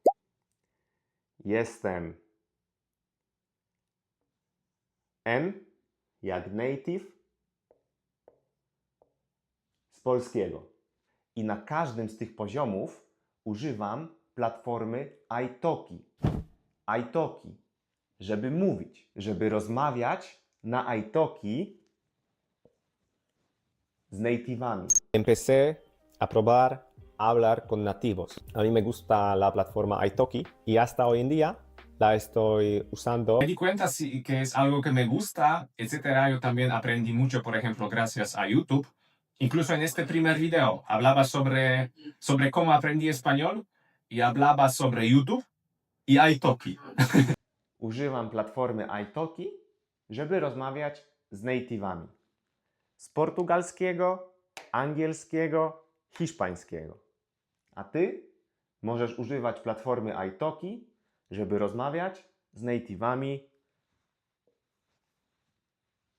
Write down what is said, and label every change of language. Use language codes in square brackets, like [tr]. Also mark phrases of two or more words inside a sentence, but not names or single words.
[pl] Jestem N jak native z polskiego. I na każdym z tych poziomów używam platformy italki, żeby mówić, żeby rozmawiać na italki z native'ami. [es] Empecé a probar hablar con nativos. A mí me gusta la plataforma Italki y hasta hoy en día la estoy usando. Me di cuenta que es algo que me gusta, etcétera. Yo también aprendí mucho, por ejemplo, gracias a YouTube. Incluso en este primer video hablaba sobre cómo aprendí español y hablaba sobre YouTube y Italki. [pl] Używam platformy italki, żeby rozmawiać z native'ami. Z portugalskiego, angielskiego, hiszpańskiego. A ty możesz używać platformy italki, żeby rozmawiać z native'ami